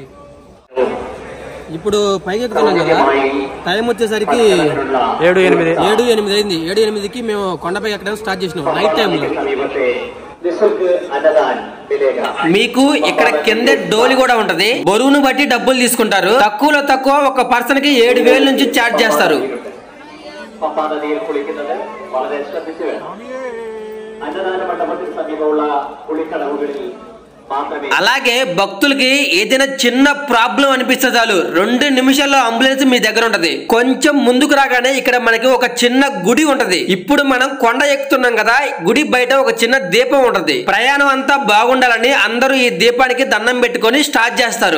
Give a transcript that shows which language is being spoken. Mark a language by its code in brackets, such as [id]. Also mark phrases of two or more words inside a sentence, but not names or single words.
[te] ఇప్పుడు పైకి ఎక్కుతున్నాం కదా, టైం వచ్చేసరికి 7:08 అయింది. 7:08కి మేము కొండపైకి ఎక్కడం స్టార్ట్ చేసినాం [en] night timelo. [te] మీకు ఇక్కడ కింద డోలి కూడా ఉంటది. బరువును బట్టి డబ్బులు తీసుకుంటారు. തക്കുവോ തക്കുവോ ఒక పర్సన్ కి 7,000 నుంచి చార్జ్ చేస్తారు. [ml] പമ്പാനദിയിൽ കുളിക്കുന്നത് വളരെ ശ്രദ്ധിച്ചു വേണം. അന്നദാന മണ്ഡപത്തിന് സമീപമുള്ള കുളിക്കടവുകളിൽ [te] అలాగే భక్తులకి ఏదైనా చిన్న ప్రాబ్లం అనిపిస్తే చాలు 2 నిమిషాల్లో అంబులెన్స్ మీ దగ్గర ఉంటది. కొంచెం ముందుకు రాగానే ఇక్కడ మనకి ఒక చిన్న గుడి ఉంటది. ఇప్పుడు మనం కొండ ఎక్కుతున్నాం కదా, గుడి బయట ఒక చిన్న దీపం ఉంటది. ప్రయాణం అంతా బాగుండాలని అందరూ ఈ దీపానికి దండం పెట్టుకొని స్టార్ట్ చేస్తారు.